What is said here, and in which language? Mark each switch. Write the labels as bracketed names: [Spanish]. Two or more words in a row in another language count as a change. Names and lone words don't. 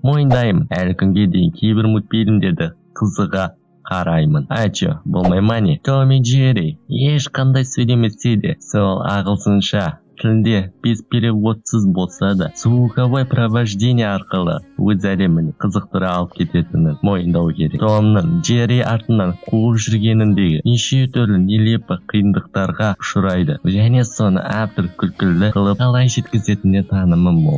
[Kazakh] Мойындаймын, әлі күнге дейін кейбір мультфильмдерді қызыға қараймын. Айчо, болмай ма не? Том и Джерри ешқандай сөйлемесе де, сол ағылшынша тілде [Russian] без переводсыз [Kazakh] болса да, [Russian] звуковой провождение [Kazakh] арқылы өз әлемін қызықтыра алып кететінін мойындау керек. Томның Джерри артынан қуып жүргеніндегі неше түрлі нелепі қиындықтарға ұшырайды, және соны автор күлкілі қылып қалай жеткізетініне танымым мол.